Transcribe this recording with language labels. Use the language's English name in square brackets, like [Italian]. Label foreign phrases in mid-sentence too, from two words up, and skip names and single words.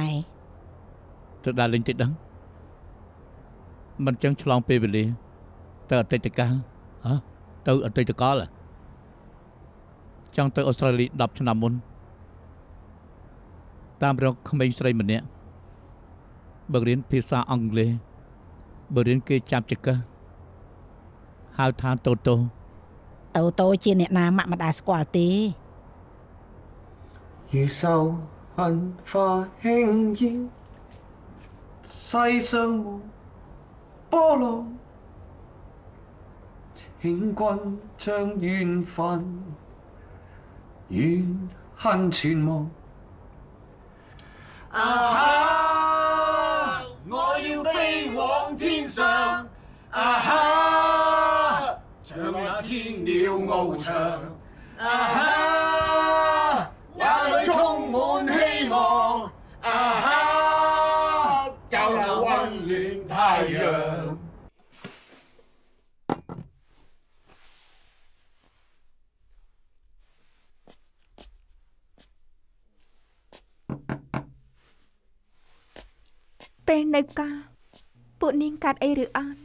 [Khmer] ទៅដល់លេងតិចដឹងមិនចឹងឆ្លងពេលវេលាទៅអតីតកាលទៅអតីតកាលចង់ទៅអូស្ត្រាលី10ឆ្នាំមុនតាមរកក្មេងស្រីម្នាក់បើរៀនភាសាអង់គ្លេសបើរៀនគេចាប់ចកហៅថាតូតូ ជាអ្នកណាម៉ាក់មិនដែលស្គាល់ទេ [Chinese] 如受恨化輕煙，世上無波浪，請君將緣分怨恨全忘。啊哈！我要飛往天上，啊哈！像那天鳥翱翔，啊哈！眼裏充滿希望，啊哈！就有溫暖太陽。 [Khmer] ពេលនៅកាពួកនាងកាត់អីឬអត់